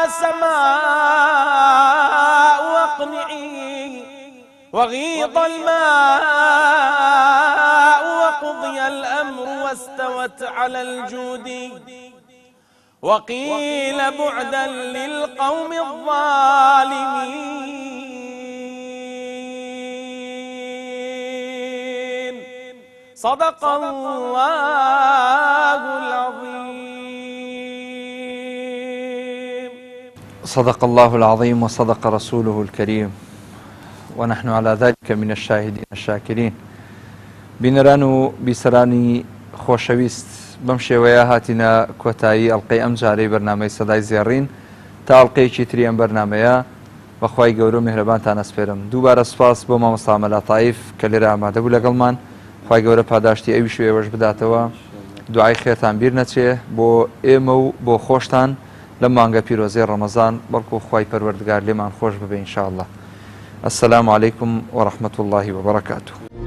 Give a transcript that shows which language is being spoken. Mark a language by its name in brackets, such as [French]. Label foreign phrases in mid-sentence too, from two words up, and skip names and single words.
[Arabic] سماء واقلعي وغيض الماء وقضي الأمر واستوت على الجود وقيل بعدا للقوم الظالمين صدق الله العظيم. صدق الله العظيم وصدق رسوله الكريم ونحن على ذلك من الشاهدين الشاكرين. [Central Kurdish] بینەران و بیسەرانی خۆشەویست بەم شێوەیە هاتینە کۆتایی ئەڵلقەی ئەم جارەی بەرنامەی سەدای زێڕین تا ئەڵلقەیەکی تری ئەم بەرنمەیە بەخوای گەورە و میهرەبانتان ئەسپێرم. دووبارە سوپاس بۆ مامۆستا مەلا تایف کە لێرە ئامادە بوو لەگەڵمان. خوای گەورە پاداشتی ئەویش و ئێوەش بداتەوە. دوعای خێرتان بیر نەچێ بۆ ئێمە و بۆ خۆشتان لە مانگە پیرۆزەی ڕەمەزان، بەڵکو خوای پەروەردگار لێمان خۆش ببێ ئینشاءالله. [Arabic] السلام عليكم ورحمة الله وبركاته.